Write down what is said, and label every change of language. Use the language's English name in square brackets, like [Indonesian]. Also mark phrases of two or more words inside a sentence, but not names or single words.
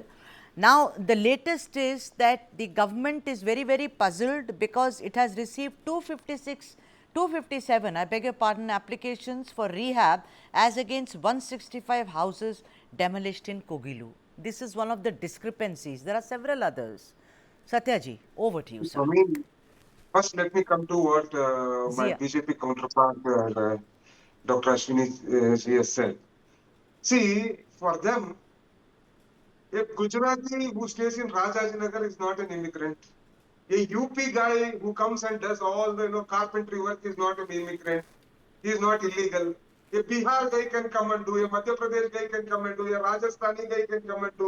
[English] Now, the latest is that the government is very, very puzzled because it has received 257, I beg your pardon, applications for rehab as against 165 houses demolished in Kogilu. This is one of the discrepancies. There are several others. Satyaji, over to you, sir. I mean, first let me come to what my Zia. BJP counterpart, Dr. Ashwini ji has said. See, for them, a Gujarati who stays in Rajajinagar is not an immigrant. A UP guy who comes and does all the carpentry work is not an immigrant. He is not illegal. A Bihar guy can come and do, a Madhya Pradesh guy can come and do, a Rajasthani guy can come and do.